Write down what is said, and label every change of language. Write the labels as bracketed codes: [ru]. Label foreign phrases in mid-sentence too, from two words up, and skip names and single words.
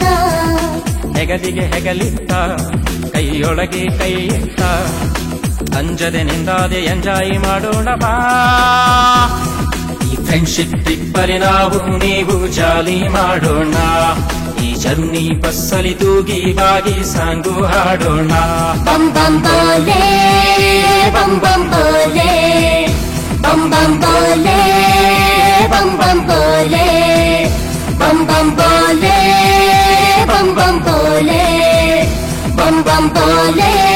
[kn] ಹೆಗಲಿಗೆ ಹೆಗಲಿತ್ತ ಕೈಯೊಳಗೆ ಕೈ ಇತ್ತ ಅಂಜದೆ ನಿಂದಾದೆ ಎಂಜಾಯ್ ಮಾಡೋಣ ಬಾ ಈ [en] friendship trip [kn] ಅಲ್ಲಿ ನಾವು ನೀವು ಜಾಲಿ ಮಾಡೋಣ ಈ ಜರ್ನಿ ಬಸ್ಸಲ್ಲಿ ತೂಗಿ ಬಾಗಿ ಸಾಂಗು ಹಾಡೋಣ [hi] बम बम भोले बम बम भोले बम बम भोले बम बम भोले बम बम भोले बम बम भोले बम बम भोले